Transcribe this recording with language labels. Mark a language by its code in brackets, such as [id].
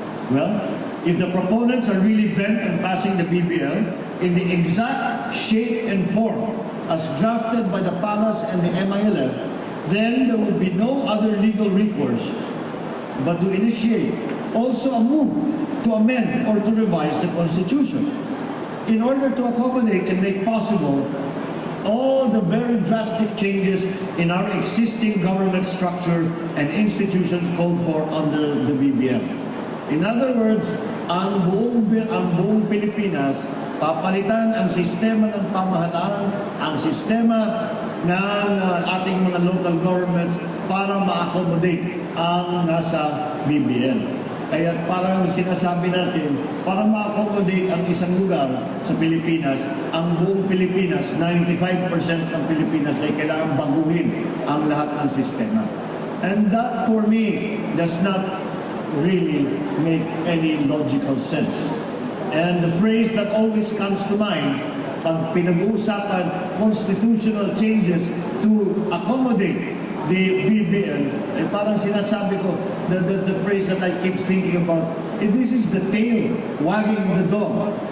[en] Well, if the proponents are really bent on passing the BBL in the exact shape and form as drafted by the Palace and the MILF, then there would be no other legal recourse but to initiate also a move to amend or to revise the Constitution in order to accommodate and make possible all the very drastic changes in our existing government structure and institutions called for under the BBL. In other words, [tl] ang buong Pilipinas, papalitan ang sistema ng pamahalaan, ang sistema ng ating mga local governments para ma-accommodate ang nasa BBL. Kaya parang sinasabi natin, para ma-accommodate ang isang lugar sa Pilipinas, ang buong Pilipinas, 95% ng Pilipinas ay kailangan baguhin ang lahat ng sistema. [en] And that for me does not really make any logical sense. And the phrase that always comes to mind, [tl] pag pinag-uusapan [en] constitutional changes to accommodate the BBL, [tl] ay parang sinasabi ko, [en] the phrase that I keep thinking about, this is the tail wagging the dog.